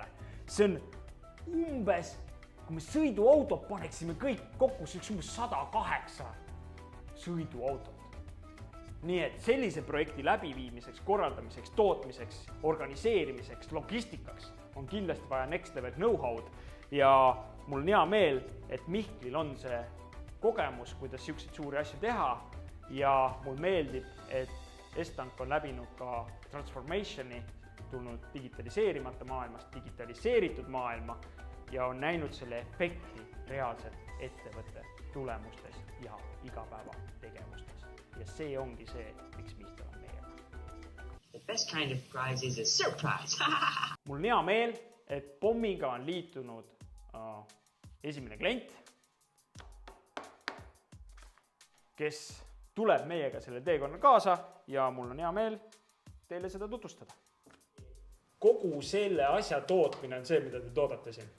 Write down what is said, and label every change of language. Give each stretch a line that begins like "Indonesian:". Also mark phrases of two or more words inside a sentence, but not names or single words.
Estonian: See on umbes, kui me sõiduautot paneksime kõik kokku, see oleks umbes 108 sõiduautot. Nii et sellise projekti läbiviimiseks, korraldamiseks, tootmiseks, organiseerimiseks, logistikaks on kindlasti vaja next
English: level know-how'd
Estonian: ja mul on hea meel, et Mihklil on see kogemus, kuidas siukseid suuri asju teha ja mul meeldib, et Estank on läbinud ka transformationi, tulnud digitaliseerimata maailmast, digitaliseeritud maailma ja on näinud selle efekti reaalselt ettevõtte tulemustes ja igapäeva tegevustes. Ja see ongi see, miks Mihkel on meiega.
English: The best kind of prize is a surprise.
Estonian: Mul on hea meel, et pommiga on liitunud esimene klient, kes tuleb meiega selle teekonna kaasa ja mul on hea meel teile seda tutvustada. Kogu selle asja tootmine on see, mida te toodate siin.